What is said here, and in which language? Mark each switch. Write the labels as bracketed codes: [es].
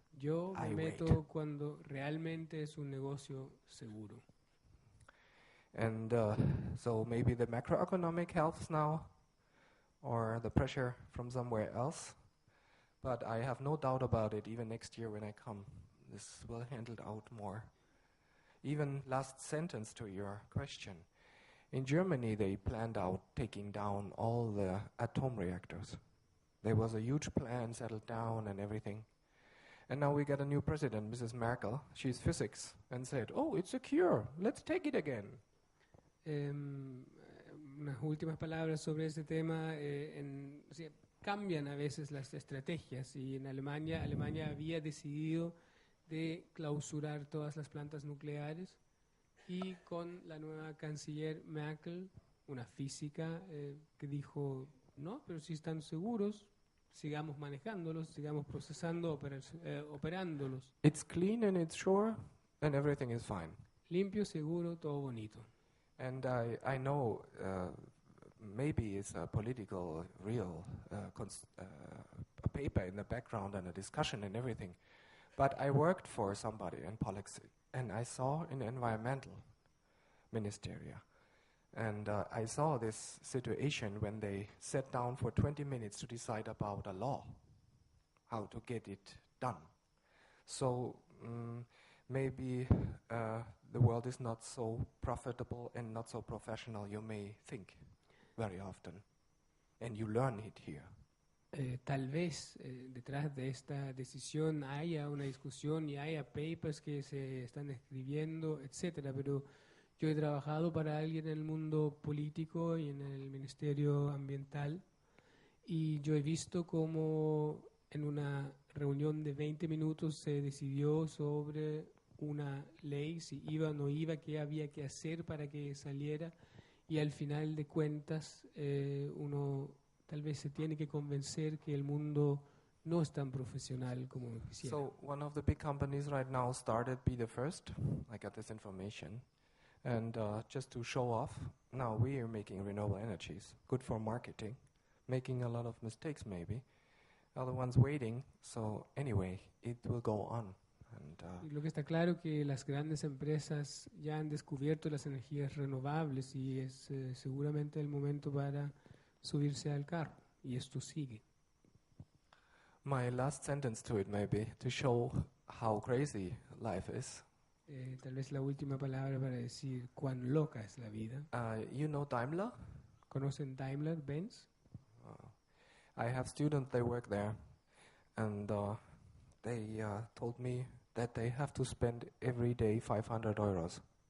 [es] Yo me meto [en] wait. [es] cuando realmente es un negocio seguro. [en] And so maybe the macroeconomic helps now, or the pressure from somewhere else. But I have no doubt about it, even next year when I come, this will handled out more. Even last sentence to your question. In Germany, they planned out taking down all the atom reactors. There was a huge plan settled down and everything. And now we got a new president, Mrs. Merkel. She's physics, and said, oh, it's secure, let's take it again. [es] Unas últimas palabras sobre este tema. O sea, cambian a veces las estrategias y en Alemania había decidido de clausurar todas las plantas nucleares y con la nueva canciller Merkel, una física, que dijo, no, pero si están seguros, sigamos manejándolos, sigamos procesando, operándolos. [en] It's clean and it's sure, and everything is fine. [es] Limpio, seguro, todo bonito. [en] And I know maybe it's a political, real a paper in the background and a discussion and everything. But I worked for somebody in politics, and I saw in the environmental ministeria. And I saw this situation when they sat down for 20 minutes to decide about a law, how to get it done. So maybe the world is not so profitable and not so professional you may think very often. And you learn it here. [es] Tal vez detrás de esta decisión haya una discusión y haya papers que se están escribiendo, etcétera, pero yo he trabajado para alguien en el mundo político y en el Ministerio Ambiental y yo he visto cómo en una reunión de 20 minutos se decidió sobre una ley, si iba o no iba, qué había que hacer para que saliera y al final de cuentas uno tal vez se tiene que convencer que el mundo no es tan profesional como quisiera. [en] So one of the big companies right now started Be the First. I got this information. And just to show off, now we are making renewable energies, good for marketing, making a lot of mistakes maybe. Other ones waiting, so anyway, it will go on. And, [es] y lo que está claro que las grandes empresas ya han descubierto las energías renovables y es seguramente el momento para subirse al carro y esto sigue. [en] My last sentence to it maybe to show how crazy life is. [es] Tal vez la última palabra para decir cuán loca es la vida. [en] You know Daimler? [es] ¿Conocen Daimler, Benz? [en] I have students, they work there, and they told me that they have to spend every day 500 euros.